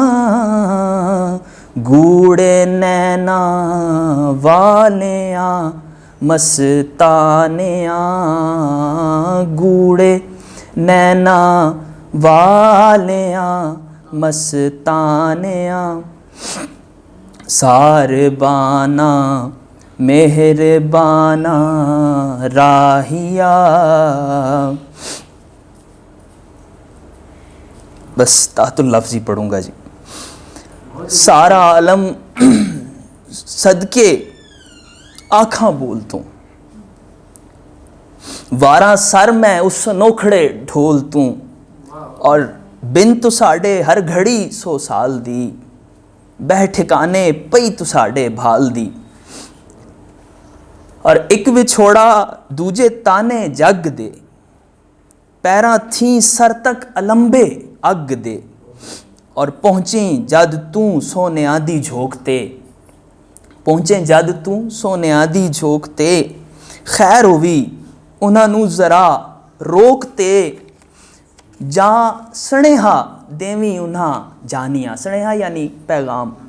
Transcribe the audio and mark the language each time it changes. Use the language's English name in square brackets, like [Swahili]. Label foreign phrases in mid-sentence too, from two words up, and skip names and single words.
[Punjabi] گوڑے نینا والیاں مستانیاں، گوڑے نینا والیاں مستانیاں، ساربانہ مہربانہ راہیا. [Urdu] بس تحت اللفظ ہی پڑھوں گا جی. [Punjabi] سارا عالم صدقے آنکھاں بولتوں، واراں سر میں اس نوکھڑے ڈھولتوں، اور بن تو ساڈے ہر گھڑی 100 سال دی، بہ ٹھکانے پئی تو ساڈے بھال دی، اور ایک وچھوڑا دوجے تانے جگ دے، پیراں تھیں سر تک المبے اگ دے، اور پہنچیں جد توں سونیاں دی جھوکتے، پہنچیں جد توں سونیاں دی جھوکتے، خیر ہووی انہاں نوں ذرا روکتے، جاں سنیہا دیویں انہاں جانیاں، سنیہا یعنی پیغام،